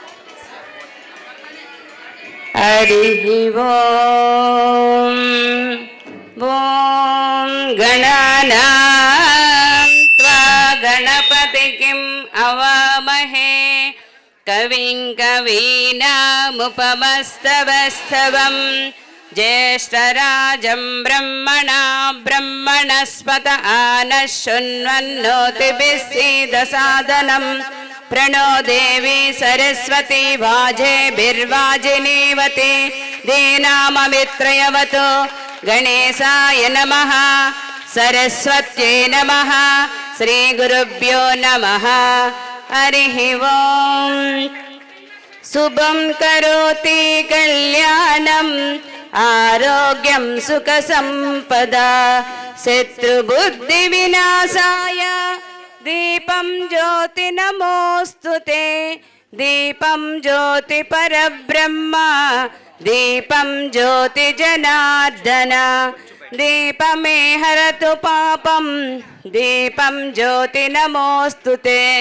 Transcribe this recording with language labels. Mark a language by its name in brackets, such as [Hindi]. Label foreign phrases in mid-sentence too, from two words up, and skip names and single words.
[Sanskrit] హరి ఓం ఓం గణానాం త్వా గణపతికిం అవామహే కవిం కవీనాముపమస్తవస్తవం జ్యేష్ఠరాజం బ్రహ్మణా బ్రహ్మణస్పత ఆనః శృణ్వన్నోతిభిः सीदसादनं प्रणो देवी सरस्वती वाजेभिर्वाजिनीवती दीनाममित्रयवतु गणेशाय नमः सरस्वत्यै नमः श्रीगुरुभ्यो नमः हरिः ओम् शुभं करोति कल्याणम् आरोग्यं सुखसम्पदा శత్రుబుద్ధి వినాశాయ దీపం జ్యోతి నమోస్తుతే దీపం జ్యోతి పరబ్రహ్మ దీపం జ్యోతి జనార్దన దీపమే హరతు పాపం దీపం జ్యోతి నమోస్తుతే.